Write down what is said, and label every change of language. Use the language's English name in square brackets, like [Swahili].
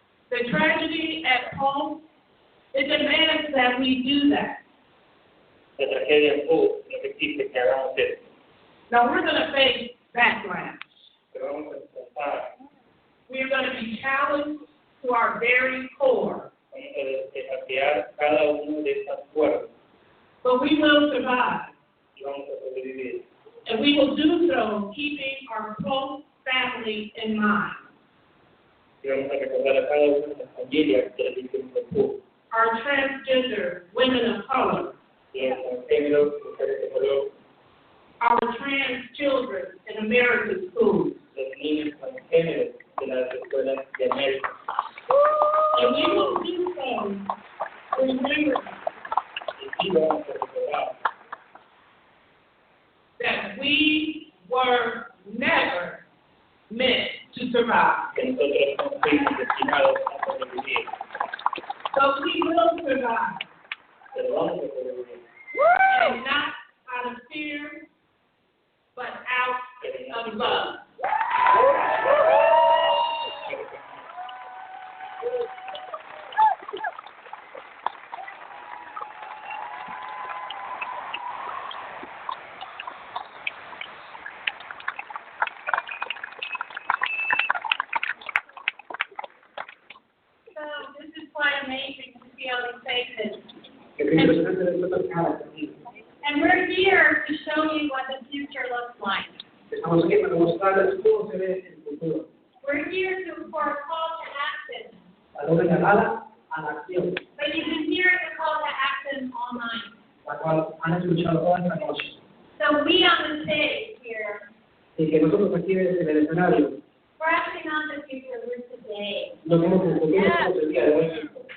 [English] The tragedy at home, it demands that we do that. [Spanish] La tragedia en todo lo que existe que hagamos esto. [English] Now we're going to face backlash. [Spanish] Pero vamos a enfrentar, [English] We're going to be challenged to our very core. [Spanish] vamos a desafiar cada uno de estas fuerzas [English] But we will survive. [Spanish] y vamos a sobrevivir. [English] And we will do so keeping our close family in mind. [Spanish] Y vamos a recordar a cada una de las familias que elegimos el fútbol. [English] Our transgender women of color. [Spanish] Los transgéneros, mujeres de color, [English] Our trans children in American schools. [Spanish] los niños transgéneros de las escuelas de América. [English] And we will do so remembering [Spanish] Y sí vamos a recordar [English] that we were never meant to survive. [Spanish] que nosotros no fuimos destinados a sobrevivir, [English] But we will survive. [Spanish] pero vamos a sobrevivir. [English] And not out of fear, but out of love. So this is quite amazing to see all these faces. [Spanish] Es impresionante ver tantas caras aquí. [English] And we're here to show you what the future looks like. [Spanish] Estamos aquí para mostrarles cómo se ve el futuro. [English] We're here for a call to action. [Spanish] A una llamada a la acción, [English] But you can hear the call to action online. [Spanish] la cual han escuchado toda esta noche. [English] So we on the stage here, [Spanish] Y que nosotros aquí en el escenario [English] we're actually not the future, we're today. [Spanish] no somos el futuro, somos el día de hoy.